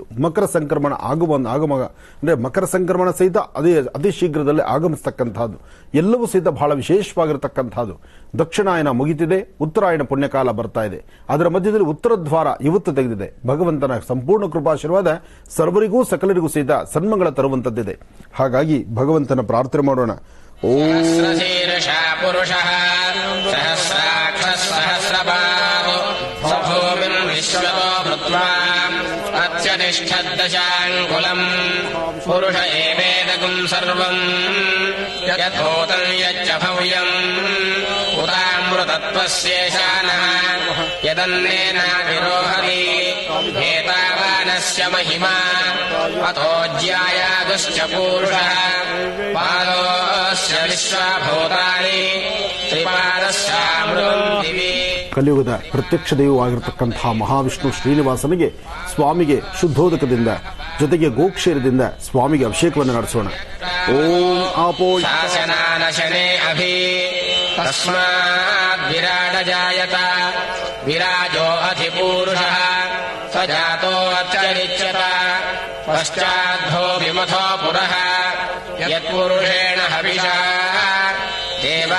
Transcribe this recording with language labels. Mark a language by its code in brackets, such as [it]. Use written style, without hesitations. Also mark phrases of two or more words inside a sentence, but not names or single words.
[kn] ಮಕರ ಸಂಕ್ರಮಣ ಅಂದ್ರೆ ಮಕರ ಸಂಕ್ರಮಣ ಸಹಿತ ಅತಿ ಶೀಘ್ರದಲ್ಲೇ ಆಗಮಿಸತಕ್ಕಂತಹದ್ದು. ಎಲ್ಲವೂ ಸಹಿತ ಬಹಳ ವಿಶೇಷವಾಗಿರತಕ್ಕಂತಹದ್ದು. ದಕ್ಷಿಣಾಯನ ಮುಗಿತಿದೆ, ಉತ್ತರಾಯಣ ಪುಣ್ಯಕಾಲ ಬರ್ತಾ ಇದೆ. ಅದರ ಮಧ್ಯದಲ್ಲಿ ಉತ್ತರ ದ್ವಾರ ಇವತ್ತು ತೆಗೆದಿದೆ. ಭಗವಂತನ ಸಂಪೂರ್ಣ ಕೃಪಾಶೀರ್ವಾದ ಸರ್ವರಿಗೂ ಸಕಲರಿಗೂ ಸಹಿತ ಸನ್ಮಂಗಳ ತರುವಂತದ್ದಿದೆ. ಹಾಗಾಗಿ ಭಗವಂತನ ಪ್ರಾರ್ಥನೆ ಮಾಡೋಣ. [sa] सहस्रशीर्षा पुरुषः सहस्राक्षः सहस्रपादो सभूमिम् विश्वतो भूत्वा अत्यतिष्ठद्दशाङ्कुलम् पुरुष एवेदकम् सर्वम् यथोतम् यच्च भव्यम् उतामृतत्वस्येषानः यदन्नेनाविरोहति एतावानस्य महिमा अतोऽज्यायागुश्च पूरुषः पादोऽस्य विश्वभूतानि ತ್ರಿಪಾದಸ್ಯಾಮೃತಂ ದಿವಿ. [kn] ಕಲಿಯುಗದ ಪ್ರತ್ಯಕ್ಷ ದೈವವಾಗಿರತಕ್ಕಂತಹ ಮಹಾವಿಷ್ಣು ಶ್ರೀನಿವಾಸನಿಗೆ ಸ್ವಾಮಿಗೆ ಶುದ್ಧೋದಕದಿಂದ ಜೊತೆಗೆ ಗೋಕ್ಷೀರದಿಂದ ಸ್ವಾಮಿಗೆ ಅಭಿಷೇಕವನ್ನು ನಡೆಸೋಣ. [sa] ಓಂ ಆಪೋ ಶಾಸನಾನಶನೆ ಅಭಿ ತಸ್ಮಾದ್ ವಿರಾಡ ಜಾಯತ ವಿರಾಜೋ ಅಧಿಪೂರುಷಃ ಸ ಜಾತೋ ಅಚ್ಚರಿಚ್ಯತ ಪಶ್ಚಾದ್ಧೋ ವಿಮಥೋ ಪುರಃ ಯತ್ಪುರುಷೇಣ ಹವಿಷಾ ದೇವಾ